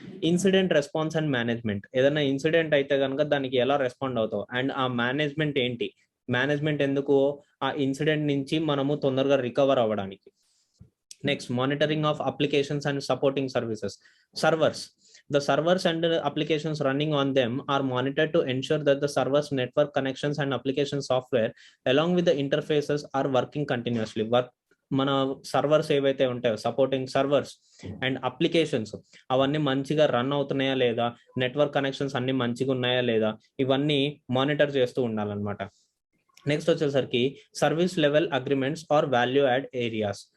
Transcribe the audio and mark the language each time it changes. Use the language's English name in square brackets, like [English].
[Telugu] Incident response and management. ఏదైనా incident అయితే కనుక దానికి ఎలా రెస్పాండ్ అవుతావు, అండ్ ఆ మేనేజ్మెంట్ ఏంటి, మేనేజ్మెంట్ ఎందుకు, ఆ ఇన్సిడెంట్ నుంచి మనము తొందరగా రికవర్ అవ్వడానికి. [English] Next, monitoring of applications and supporting services. Servers. The servers and applications running on them are monitored to ensure that the servers, network connections and application software along with the interfaces are working continuously. [Telugu] మన servers ఏవైతే ఉంటాయో, supporting servers and applications, అవన్నీ మంచిగా run అవుతున్నాయా లేదా, network connections అన్ని మంచిగా ఉన్నాయా లేదా, ఇవన్నీ మానిటర్ చేస్తూ ఉండాలన్నమాట. [English] next [Telugu] వచ్చేసరికి [English] Service level agreements are value add areas.